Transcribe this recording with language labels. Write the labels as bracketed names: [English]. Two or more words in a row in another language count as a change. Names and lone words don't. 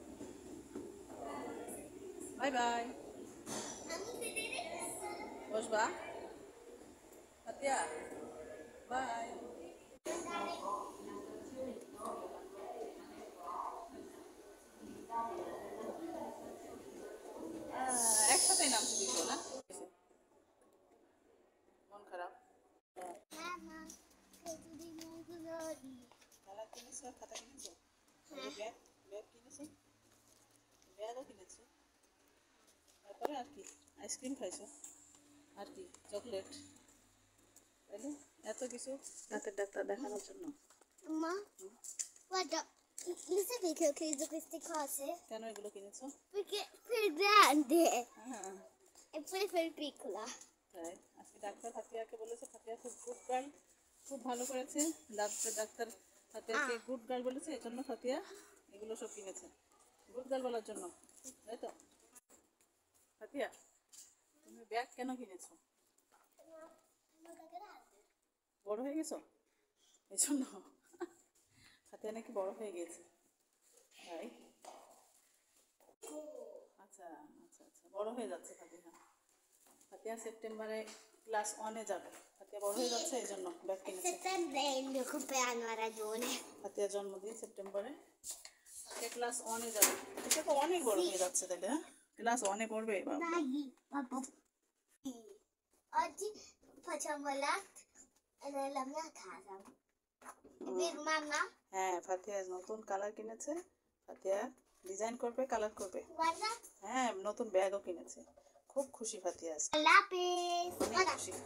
[Bangla] বাই বাই। বসবা ফাতিয়া, বাই। একসাথেই নামছে দুটো না? মন খারাপ? [Italian] Mamma, vedo dei nuovi colori. [Bangla] খেলা কিনেছো, খাতা কিনেছো, ব্যাগ ব্যাগ কিনেছো, ব্যাগও কিনেছো। তারপরে আর কি? আইসক্রিম খাইছো, আর কি? চকলেট, তাইলে এত কিছু দাঁতের ডাক্তার দেখানোর জন্য। [Italian] Mamma, guarda, mi sai che ho preso queste cose? [Bangla] কেন এগুলো কিনেছো? [Italian] Perché per il grande [Bangla] হ্যাঁ, [Italian] e poi per il piccola. [Bangla] তাই আজকে ডাক্তার ফাতিয়াকে বলেছে, ফাতিয়া খুব [English] good girl, [Bangla] খুব ভালো করেছে। ডাক্তার ফাতিয়াকে [English] good girl [Bangla] বলেছে, এই জন্য ফাতিয়া এগুলো সব কিনেছে [English] good girl [Bangla] বলার জন্য, তাই তো? ফাতিয়া, তুমি ব্যাগ কেন কিনেছো? বড় হয়ে গেছো এই জন্য? ফাতিয়া নাকি বড় হয়ে গেছে, তাই? আচ্ছা আচ্ছা আচ্ছা, বড় হয়ে যাচ্ছে ফাতিয়া। ফাতিয়া সেপ্টেম্বরে ক্লাস 1-এ যাবে। ফাতিয়া বড় হয়ে যাচ্ছে, এই জন্য ব্যাগ কিনেছে। [Italian] Settembre è il mio compleanno, ha ragione. [Bangla] ফাতিয়ার জন্মদিন সেপ্টেম্বরে, সে ক্লাস 1-এ যাবে। এটা তো অনেক বড় হয়ে যাচ্ছে তাহলে। হ্যাঁ, ক্লাস 1-এ pড়বে বাবা। [Italian] Dai, papà. Oggi facciamo l'art nella mia casa. È vero, mamma? [Bangla] হ্যাঁ, ফাতিয়া নতুন কালার কিনেছে। ফাতিয়া ডিজাইন করবে, কালার করবে। [Italian] Guarda. [Bangla] হ্যাঁ, নতুন ব্যাগও কিনেছে। খুব খুশি ফাতিয়া আজকে, [Italian] Lápiz. [Bangla] অনেক [Italian] Guarda. [Bangla] খুশি।